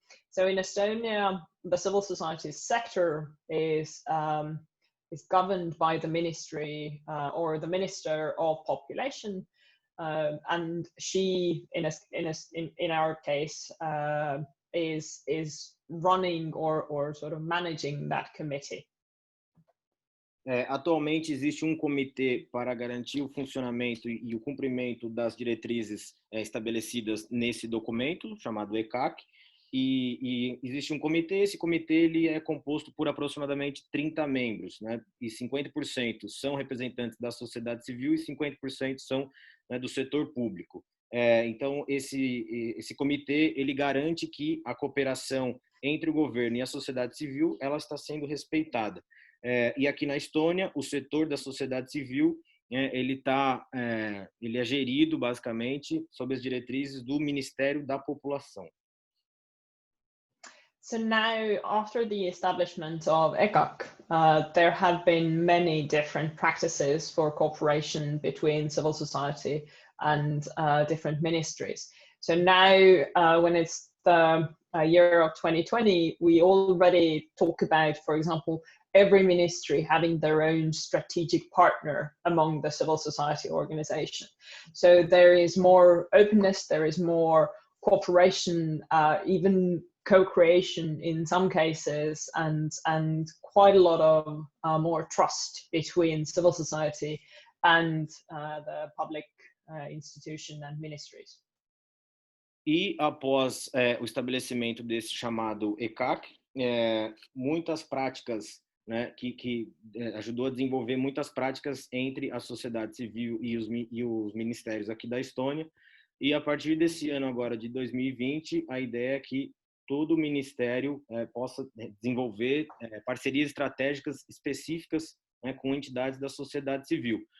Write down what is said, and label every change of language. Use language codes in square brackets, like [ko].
[en] So in Estonia, the civil society sector is governed by the ministry or the Minister of Population, and she, in our case, is running or sort of managing that committee. [pt] Atualmente existe um comitê para garantir o funcionamento e o cumprimento das diretrizes estabelecidas nesse documento, chamado ECAC, e existe um comitê. Esse comitê ele é composto por aproximadamente 30 membros, né, e 50% são representantes da sociedade civil e 50% são, né, do setor público. Então, esse comitê ele garante que a cooperação entre o governo e a sociedade civil ela está sendo respeitada. E aqui na Estônia, o setor da sociedade civil ele é gerido basicamente sob as diretrizes do Ministério da População. [en] So now, after the establishment of ECAC, there have been many different practices for cooperation between civil society and different ministries. So now, when it's the year of 2020, we already talk about, for example, every ministry having their own strategic partner among the civil society organization. So there is more openness, there is more cooperation, even co-creation in some cases, and quite a lot of more trust between civil society and the public institution and ministries. [pt] E após o estabelecimento desse chamado ECAC, muitas práticas, né, que ajudou a desenvolver muitas práticas entre a sociedade civil e os ministérios aqui da Estônia. E a partir desse ano agora de 2020, a ideia é que todo ministério possa desenvolver parcerias estratégicas específicas, né, com entidades da sociedade civil.